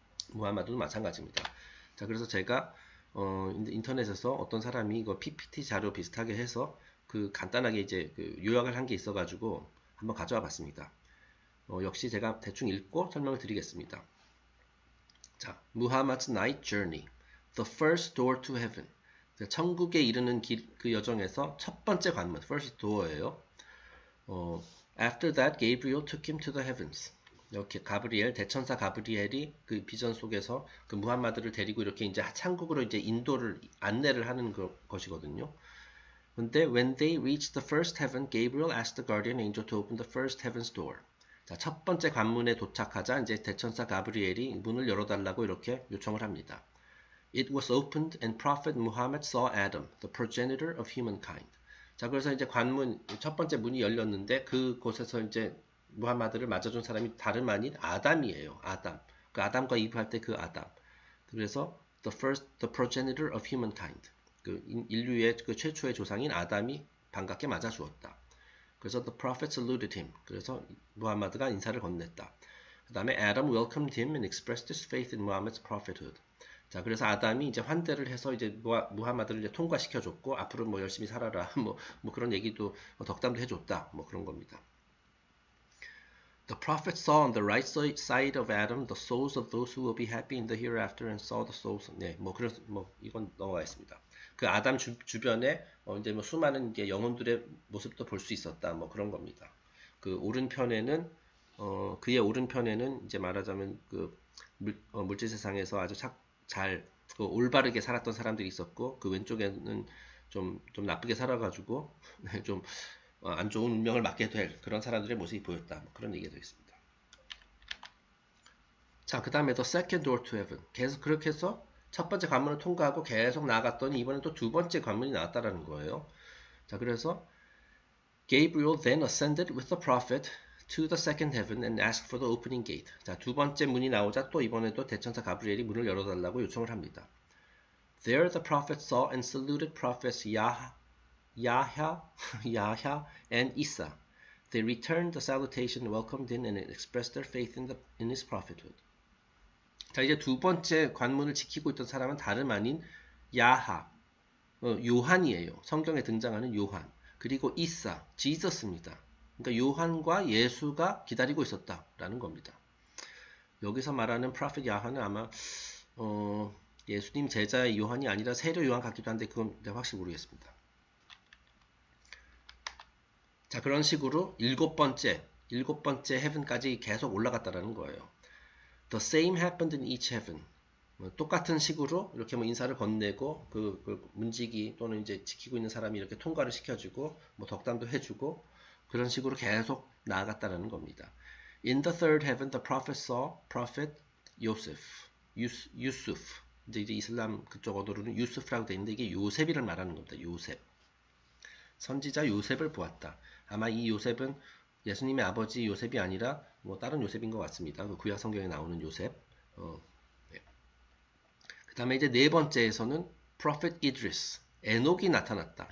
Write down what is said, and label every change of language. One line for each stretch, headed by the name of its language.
Korean: 무함마드도 마찬가지입니다. 자, 그래서 제가 인터넷에서 어떤 사람이 이거 PPT 자료 비슷하게 해서 그 간단하게 이제 그 요약을 한 게 있어가지고 한번 가져와 봤습니다. 역시 제가 대충 읽고 설명을 드리겠습니다.
English: 자, Muhammad's Night Journey, The First Door to Heaven.
Korean: 천국에 이르는 길, 그 여정에서 첫 번째 관문, First Door예요.
English: After that, Gabriel took him to the heavens.
Korean: 이렇게 대천사 가브리엘이 그 비전 속에서 그 무함마드를 데리고 이렇게 이제 천국으로 이제 안내를 하는 것이거든요.
English: 근데 when they reached the first heaven, Gabriel asked the guardian angel to open the first heaven's door.
Korean: 자, 첫 번째 관문에 도착하자 이제 대천사 가브리엘이 문을 열어달라고 이렇게 요청을 합니다.
English: It was opened and Prophet Muhammad saw Adam, the progenitor of humankind.
Korean: 자, 그래서 이제 첫 번째 문이 열렸는데 그곳에서 이제 무함마드를 맞아준 사람이 다름 아닌 아담이에요. 아담. 그 아담과 이브 할 때 그 아담.
English: 그래서 the progenitor of humankind.
Korean: 그 인류의 그 최초의 조상인 아담이 반갑게 맞아주었다.
English: 그래서 the prophet saluted him.
Korean: 그래서 무함마드가 인사를 건넸다.
English: 그 다음에 Adam welcomed him and expressed his faith in Muhammad's prophethood.
Korean: 자, 그래서 아담이 이제 환대를 해서 이제 무함마드를 이제 통과시켜줬고 앞으로 뭐 열심히 살아라 뭐 그런 얘기도 덕담도 해줬다 뭐 그런 겁니다.
English: The prophet saw on the right side of Adam the souls of those who will be happy in the hereafter and saw the souls.
Korean: 네, 이건 넘어가 있습니다. 그 아담 주변에 이제 뭐 수많은 이제 영혼들의 모습도 볼 수 있었다 뭐 그런 겁니다. 그 오른편에는 그의 오른편에는 이제 말하자면 그 물질 세상에서 아주 그 올바르게 살았던 사람들이 있었고 그 왼쪽에는 좀 나쁘게 살아가지고 좀 안 좋은 운명을 맞게 될 그런 사람들의 모습이 보였다. 뭐 그런 얘기가 되어 있습니다.
English: 자, 그 다음에 The Second Door to Heaven.
Korean: 계속 그렇게 해서 첫 번째 관문을 통과하고 계속 나아갔더니 이번엔 또 두 번째 관문이 나왔다라는 거예요.
English: 자, 그래서 Gabriel then ascended with the prophet to the second heaven and asked for the opening gate.
Korean: 자, 두 번째 문이 나오자 또 이번에도 대천사 가브리엘이 문을 열어달라고 요청을 합니다.
English: There the prophet saw and saluted prophets Yahya and Isa. They returned the salutation, welcomed him, and expressed their faith in his prophethood.
Korean: 자, 이제 두 번째 관문을 지키고 있던 사람은 다름 아닌 요한이에요. 성경에 등장하는 요한. 그리고 이사, 지저스입니다. 그러니까 요한과 예수가 기다리고 있었다라는 겁니다. 여기서 말하는 프로핏 야한은 아마 예수님 제자의 요한이 아니라 세례 요한 같기도 한데 그건 내가 확실히 모르겠습니다. 자, 그런 식으로 일곱 번째 heaven까지 계속 올라갔다라는 거예요.
English: The same happened in each heaven.
Korean: 똑같은 식으로 이렇게 뭐 인사를 건네고 그 문지기 또는 이제 지키고 있는 사람이 이렇게 통과를 시켜주고 뭐 덕담도 해주고 그런 식으로 계속 나아갔다라는 겁니다.
English: In the third heaven, the prophet saw prophet Yusuf.
Korean: 이제 이슬람 그쪽 어도로는 유스프라고 되어 있는데 이게 요셉이를 말하는 겁니다. 요셉. 선지자 요셉을 보았다. 아마 이 요셉은 예수님의 아버지 요셉이 아니라 뭐 다른 요셉인 것 같습니다. 그 구약 성경에 나오는 요셉. 네. 그 다음에 이제 네 번째에서는 Prophet Idris, 에녹이 나타났다.